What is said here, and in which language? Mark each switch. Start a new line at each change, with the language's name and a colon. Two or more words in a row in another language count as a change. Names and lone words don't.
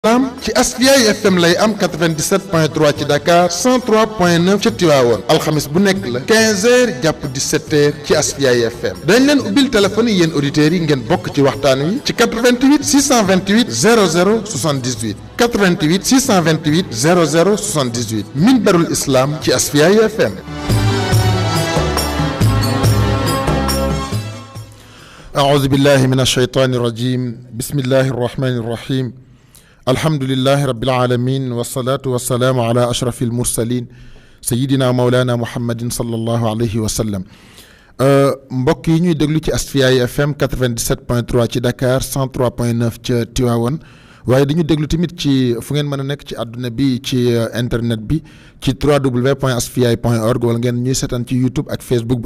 Wolof: ci Asfiyahi FM lay am 97.3 ci Dakar 103.9 ci Tivaouane alxamis bu nekk la 15h jàpp 17h ci Asfiyahi FM dañ leen ubbil téléphone yi yéen auditeurs yi ngeen bokk ci waxtaan wi ci 88 628 00 78 88 628 00 78 Minbarul Islam ci Asfiyahi FM.
Arabic: أعوذ بالله من الشيطان الرجيم بسم الله الرحمن الرحيم الحمد لله رب العالمين والصلاة والسلام على أشرف المرسلين سيدنا مولانا محمد صلى الله عليه وسلم
Wolof: mbokk yi ñuy déglu ci Asfiyahi FM 97.3 ci Dakar 103.9 ci Tivaouane waaye dañu déglu tamit ci fu ngeen mën a nekk ci àdduna bi ci internet bi ci www.asfiyahi.org wala ngeen ñuy seetaan ci YouTube ak Facebook bu